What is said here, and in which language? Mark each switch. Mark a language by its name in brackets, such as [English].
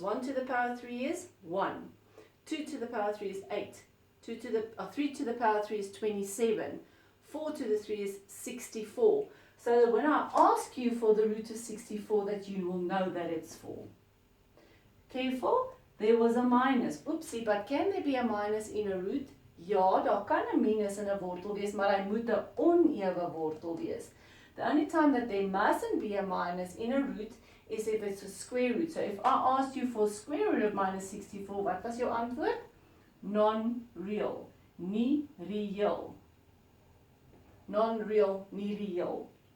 [English] 1 to the power 3 is 1, 2 to the power 3 is 8, 3 to the power 3 is 27, 4 to the 3 is 64. So that when I ask you for the root of 64, that you will know that it's 4. Careful, there was a minus. Oopsie, but can there be a minus in a root? [Afrikaans] Ja, daar kan 'n minus in 'n wortel wees, maar hy moet 'n onewe wortel wees. [English] The only time that there mustn't be a minus in a root is if it's a square root. So if I asked you for square root of minus 64, [Afrikaans] wat was jou antwoord? [English] Non-real, [Afrikaans] nie reëel. [English] Non-real, nie reëel.